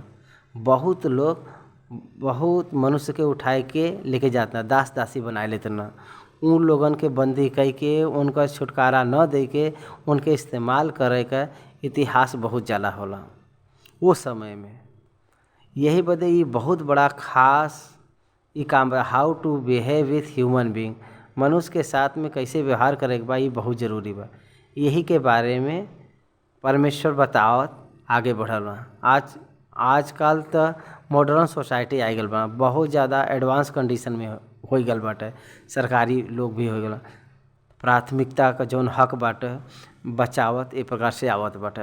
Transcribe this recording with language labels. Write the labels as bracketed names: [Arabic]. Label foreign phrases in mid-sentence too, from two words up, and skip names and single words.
[Bhojpuri] बहुत लोग बहुत मनुष्य के उठाए के लेके जाता, दास दासी बनाए लेते न। उन लोगन के बंदी कई के उनका छुटकारा न दे के उनके इस्तेमाल करे का इतिहास बहुत ज़्यादा होला वो समय में। यही बदे ये बहुत बड़ा खास ये काम बा, [English] how to behave with human being, [Bhojpuri] मनुष्य के साथ में कैसे व्यवहार करे के बा, ये बहुत ज़रूरी बा। यही के बारे में परमेश्वर बतावत आगे बढ़ल बा। आजकल तो [English] modern society [Bhojpuri] आ गल बा, बहुत ज़्यादा [English] advance condition [Bhojpuri] में हो गल बाटे। सरकारी लोग भी हो गल, प्राथमिकता का जौन हक बाटे बचावत ए प्रकार से आवत बाटे।